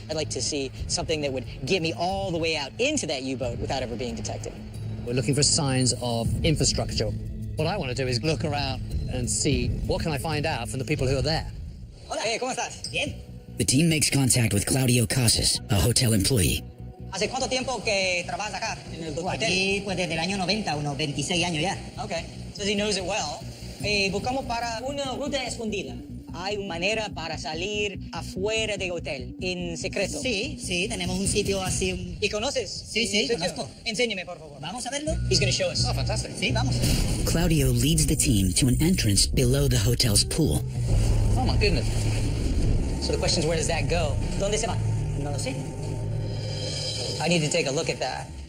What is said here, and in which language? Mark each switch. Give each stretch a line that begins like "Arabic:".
English: I'd like to see something that would get me all the way out into that U-boat without ever being detected. We're looking for signs of infrastructure. What I want to do is look around and see what can I find out from the people who are there.
Spanish: Hola, ¿cómo estás? Bien.
English: The team makes contact with Claudio Casas, a hotel employee.
Spanish: ¿Hace cuánto tiempo que trabajas acá en el hotel? Aquí, pues desde el año 90, unos 26 años ya.
English: Okay. Says he knows it well.
Spanish: Buscamos para una ruta escondida. Hay manera para salir afuera del hotel, en secreto. Sí, sí, tenemos un sitio así. ¿Y conoces? Sí, conozco. Enséñame, por favor. ¿Vamos a verlo?
English: He's going to show us. Oh, fantastic.
Spanish: Sí, vamos.
English: Claudio leads the team to an entrance below the hotel's pool. Oh, my goodness. So the question is, where does that go?
Spanish: ¿Dónde se va? No lo sé.
English: I need to take a look at that.